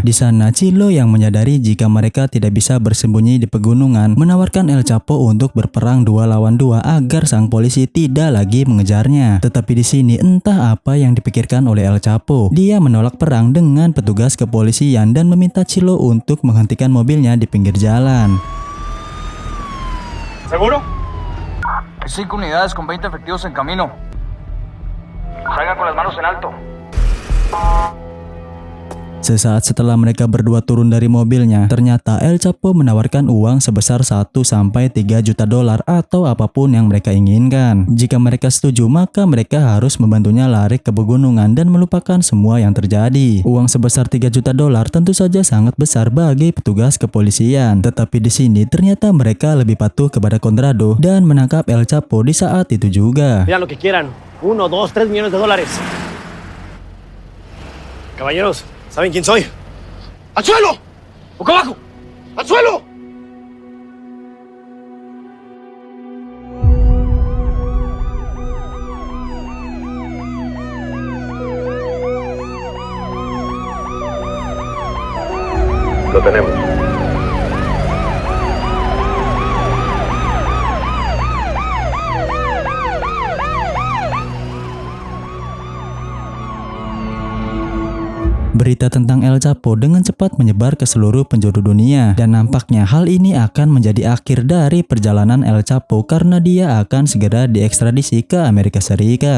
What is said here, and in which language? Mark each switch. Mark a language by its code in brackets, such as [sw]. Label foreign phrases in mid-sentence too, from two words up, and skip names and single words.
[id] Di sana, Chilo yang menyadari jika mereka tidak bisa bersembunyi di pegunungan menawarkan El Chapo untuk berperang 2 lawan 2 agar sang polisi tidak lagi mengejarnya. Tetapi di sini entah apa yang dipikirkan oleh El Chapo. Dia menolak perang dengan petugas kepolisian dan meminta Chilo untuk menghentikan mobilnya di pinggir jalan. [es] ¿Seguro? Hay 5 unidades con 20 efectivos en camino. Salgan con las manos en alto. [id] Sesaat setelah mereka berdua turun dari mobilnya, ternyata El Chapo menawarkan uang sebesar 1-3 juta dolar atau apapun yang mereka inginkan. Jika mereka setuju, maka mereka harus membantunya lari ke pegunungan dan melupakan semua yang terjadi. Uang sebesar 3 juta dolar tentu saja sangat besar bagi petugas kepolisian. Tetapi di sini ternyata mereka lebih patuh kepada Conrado dan menangkap El Chapo di saat itu juga. [es] Pidan lo que quieran. 1, 2, 3 millones de dólares. Caballeros, ¿saben quién soy? ¡Al suelo! ¡Boca abajo! ¡Al suelo! Lo tenemos. [id] Berita tentang El Chapo dengan cepat menyebar ke seluruh penjuru dunia dan nampaknya hal ini akan menjadi akhir dari perjalanan El Chapo karena dia akan segera diekstradisi ke Amerika Serikat.